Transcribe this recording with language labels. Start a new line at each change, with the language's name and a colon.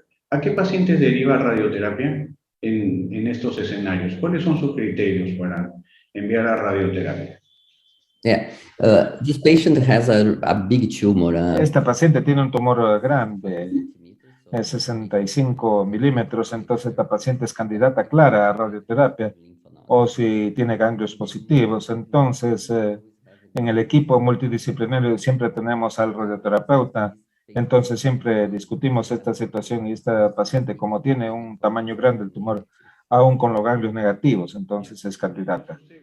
Spanish: ¿A qué pacientes deriva radioterapia en estos escenarios? ¿Cuáles son sus criterios para enviar a radioterapia?
English: Yeah, this patient has a big tumor.
Spanish: Esta paciente tiene un tumor grande, 65 milímetros, entonces esta paciente es candidata clara a radioterapia, o si tiene ganglios positivos. Entonces, en el equipo multidisciplinario siempre tenemos al radioterapeuta, entonces siempre discutimos esta situación y esta paciente, como tiene un tamaño grande el tumor, aún con los ganglios negativos, entonces es candidata.